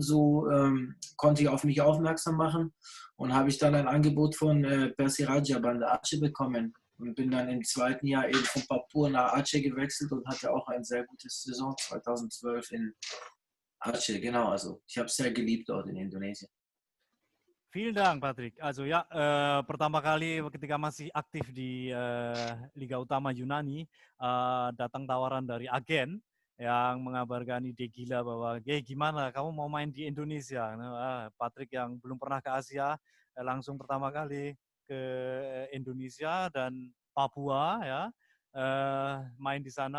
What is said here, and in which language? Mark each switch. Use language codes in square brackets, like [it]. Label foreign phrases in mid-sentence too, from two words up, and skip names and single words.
[de] So konnte ich auf mich aufmerksam machen und habe ich dann ein Angebot von Persiraja Banda Aceh bekommen und bin dann im zweiten Jahr eben von Papua nach Aceh gewechselt und hatte auch ein sehr gutes Saison 2012 in Aceh. Genau, also ich habe es sehr geliebt dort in Indonesien. Vielen Dank, Patrick. [id] Also ya, pertama kali ketika masih aktif di Liga Utama Yunani, datang tawaran dari agen yang mengabarkan ide gila bahwa, gimana kamu mau main di Indonesia? Nah, Patrick yang belum pernah ke Asia, langsung pertama kali ke Indonesia dan Papua, ya, main di sana.